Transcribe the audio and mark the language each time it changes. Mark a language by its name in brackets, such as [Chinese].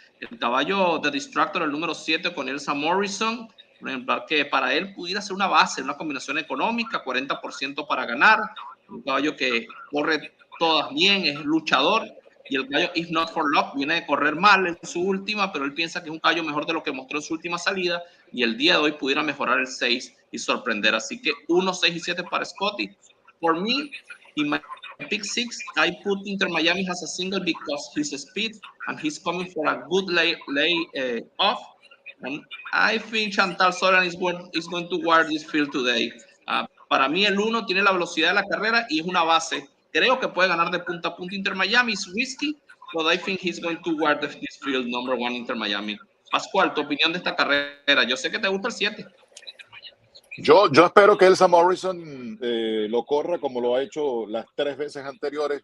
[Spanish] El caballo de Distractor, el número 7, con Elsa Morrison, por ejemplo, que para él pudiera ser una base, una combinación económica, 40% para ganar. Un caballo que corre todas bien, es luchador. Y el caballo If Not For Luck viene de correr mal en su última, pero él piensa que es un caballo mejor de lo que mostró en su última salida y el día de hoy pudiera mejorar el 6 y sorprender. Así que 1, 6 y 7 para Scotty. [English] For me, in my pick 6, I put Inter Miami as a single because his speed and he's coming for a good lay off. And I think Chantal Solan is going to guard this field today. [Spanish] Para mí el 1 tiene la velocidad de la carrera y es una base. Creo que puede ganar de punta a punta Inter Miami. Es risky, [English] but I think he's going to guard this field, number 1 Inter Miami. [Spanish] Pascual, tu opinión de esta carrera. Yo sé que te gusta el 7. Yo espero que Elsa Morrison lo corra como lo ha hecho las 3 veces anteriores.